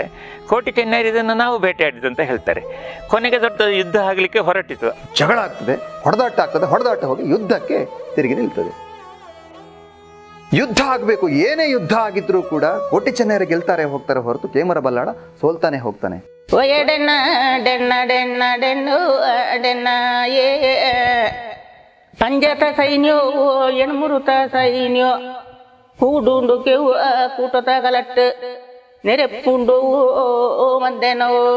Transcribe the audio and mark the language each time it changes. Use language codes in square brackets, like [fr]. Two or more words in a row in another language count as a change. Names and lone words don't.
[kn] ಕೋಟಿ ಚೆನ್ನಯ್ಯರು ಇದನ್ನು ನಾವು ಬೇಟೆಯಾಡಿದ್ದು ಅಂತ ಹೇಳ್ತಾರೆ. ಕೊನೆಗೆ ದೊಡ್ಡ ಯುದ್ಧ ಆಗಲಿಕ್ಕೆ ಹೊರಟಿತು. ಜಗಳ ಆಗ್ತದೆ, ಹೊಡೆದಾಟ ಆಗ್ತದೆ. ಹೊಡೆದಾಟ ಹೋಗಿ ಯುದ್ಧಕ್ಕೆ ತಿರುಗಿ ನಿಲ್ತದೆ. ಯುದ್ಧ ಆಗಬೇಕು, ಏನೇ ಯುದ್ಧ ಆಗಿದ್ರೂ ಕೂಡ ಕೋಟಿ ಚೆನ್ನಯ್ಯರು ಗೆಲ್ತಾರೆ ಹೋಗ್ತಾರೆ ಹೊರತು ಕೇಮರ ಬಲ್ಲಾಳ ಸೋಲ್ತಾನೆ ಹೋಗ್ತಾನೆ. [tcy] ಒಯಡೆನ್ನ ಡೆನ್ನ ಡೆನ್ನ ಡೆನ್ನು ಡೆನ್ನ ಏ ಪಂಜತ ಸೈನ್ಯೋ ಎಣ್ಮುರುತ ಸೈನ್ಯೋ ಕೂಡುಂಡು ಕೆವು ಕೂಟ ತಗಲಟ್ಟು ನೆರೆಪ್ಪುಂಡು ಮದ್ದೆನೋ